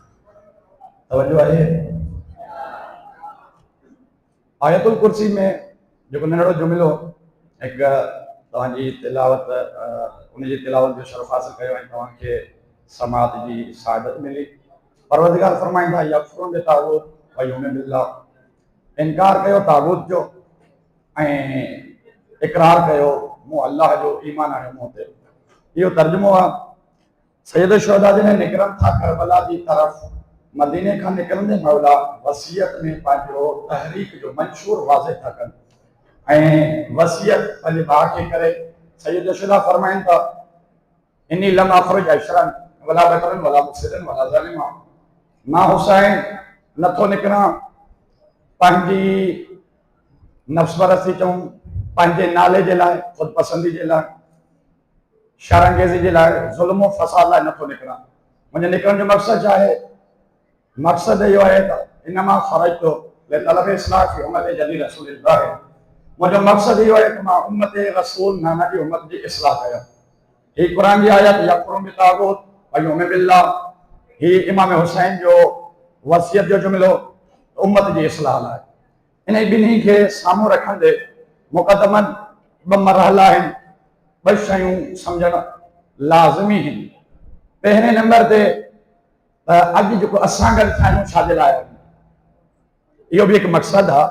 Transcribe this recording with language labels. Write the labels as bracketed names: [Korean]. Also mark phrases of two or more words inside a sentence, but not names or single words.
[Sindhi] तवजो आहे आयतुल कुर्सी में जेको नंढड़ो जुमिलो हिकु तव्हांजी तिलावत उनजी तिलावत जो शरफ़ हासिल कयो ऐं तव्हांखे समात जी सादत मिली। परवरदिगार फरमाईंदा [Arabic] يكفرون بالطاغوت ويؤمنون بالله, [Sindhi] इनकार कयो तागूत जो ऐं इकरार कयो मूं अल्लाह जो, ईमान आयो मूं ते। इहो तर्जुमो आहे। सैयद शुहदा जॾहिं निकिरनि था करबला जी तरफ़, मदीने खां निकिरंदे मौला वसीयत में पंहिंजो तहरीक जो मंशूर वाज़िह था कनि ऐं वसीयत पंहिंजे भाउ खे करे सैयद शुहदा फरमाइनि था [Arabic] إني لم أخرج أشرا ولا بطرا ولا مفسدا ولا ظالما, [Sindhi] मां हुसैन नथो निकिरां पंहिंजी नफ़्स परस्ती चऊं, पंहिंजे नाले जे लाइ, ख़ुदि पसंदी जे लाइ, शरंगेज़ी जे लाइ, ज़ुल्म फ़साद लाइ नथो निकिरां। मुंहिंजे निकिरण जो मक़सदु छा आहे? मक़सदु इहो आहे त [Arabic] إنما خرجت لطلب الإصلاح في أمة جدي رسول الله, [Sindhi] मुंहिंजो मक़सदु इहो आहे त मां उम्मत रसूल नाना जी उम्मत जी इस्लाह कयां। हीअ क़ुरान जी आयत [Arabic] يكفرون بالطاغوت ويؤمنون بالله, [Sindhi] हीअ इमाम हुसैन जो वसियत जो जुमिलो उम्मत जी इस्लाह लाइ। इन ॿिन्ही खे साम्हूं रखंदे मुक़दमन ॿ मरहला आहिनि, ॿ शयूं सम्झणु लाज़िमी आहिनि। पहिरें नंबर ते अॼु जेको असां गॾु थिया आहियूं छाजे लाइ आहियूं, इहो बि हिकु मक़सदु आहे।